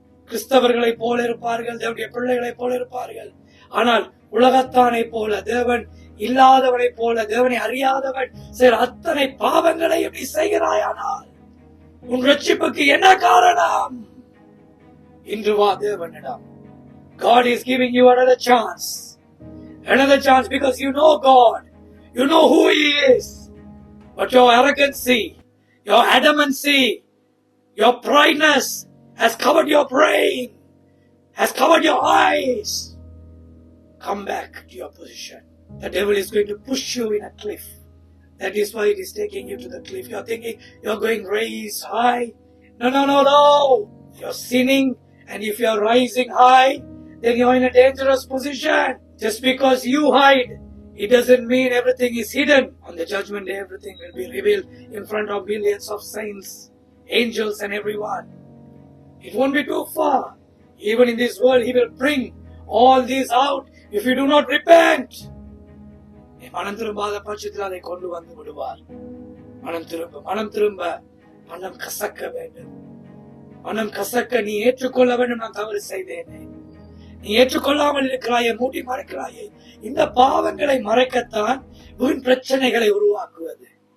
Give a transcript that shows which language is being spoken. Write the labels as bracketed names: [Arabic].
[Tamil] கிறிஸ்தவர்களை போல இருப்பார்கள், தேவனுடைய பிள்ளைகளை போல இருப்பார்கள். ஆனால் உலகத்தானை போல, தேவன் இல்லாதவனை போல, தேவனை அறியாதவன் சில அத்தனை பாவங்களை எப்படி செய்கிறாயானால் உன் ரட்சிப்புக்கு என்ன காரணம்? இன்று வா தேவனிடம். [English] God is giving you another chance. Another chance because you know God. You know who He is. But your arrogancy, your adamancy, your prideness has covered your brain, has covered your eyes. Come back to your position. The devil is going to push you in a cliff. That is why it is taking you to the cliff. You are thinking you are going raise high. No. You are sinning, and if you are rising high, then you are in a dangerous position. Just because you hide, it doesn't mean everything is hidden. On the judgment day, everything will be revealed in front of millions of saints, angels and everyone. It won't be too far. Even in this world, He will bring all these out if you do not repent. [Tamil] மனம் திரும்பாத பட்சத்தில் அதை கொண்டு வந்து விடுவார். மனம் திரும்ப மனம் கசக்க வேண்டும். மனம் கசக்க நீ ஏற்றுக்கொள்ள வேண்டும், நான் தவறு செய்தேனே. நீ ஏற்றுக்கொள்ளாமல் இருக்கிறாயே, மூடி மறைக்கிறாயே. இந்த பாவங்களை மறைக்கத்தான் வீண் பிரச்சனைகளை உருவாக்குவது.